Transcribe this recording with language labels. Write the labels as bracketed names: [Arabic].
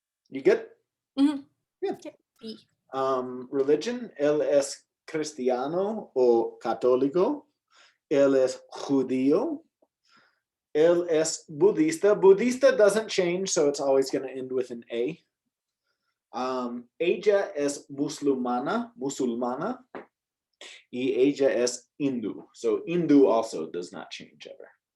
[English] You good? Yeah. [Spanish] Religion, él es cristiano o católico, él es judío, él es budista. [English] Budista doesn't change, so it's always going to end with an A. [Spanish] Ella es musulmana, y ella es Hindu. [English] So Hindu also does not change ever.